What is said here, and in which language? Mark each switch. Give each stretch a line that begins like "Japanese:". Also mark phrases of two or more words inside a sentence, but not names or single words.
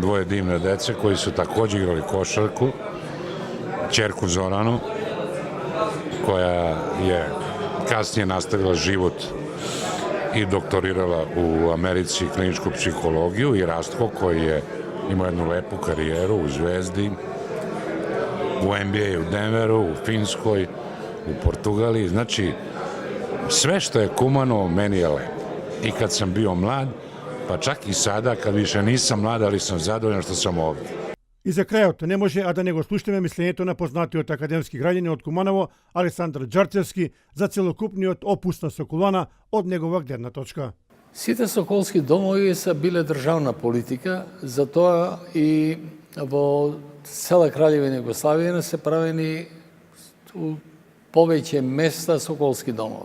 Serbian: dvoje divne dece koji su takođe igrali košarku, ćerku Zoranu, koja je kasnije nastavila život i doktorirala u Americi kliničku psihologiju, i Rastko koji je imao jednu lepu karijeru u Zvezdi, u NBA u Denveru, u Finskoj, u Portugaliji. Znači, sve što je Kumanovo meni je lepo. I kad sam bio mlad, pa čak i sada, kad više nisam mlad, ali sam zadovoljan što sam ovdje.
Macedonian: И за крајот не може а да не го слушнеме мислењето на познатиот академски граѓанин од Куманово Александар Џарцевски за целокупниот опус на Соколана од негова гледна точка. Сите соколски домови са биле државна политика, затоа и во цела Краљевина Југославија се правени у повеќе места соколски домови.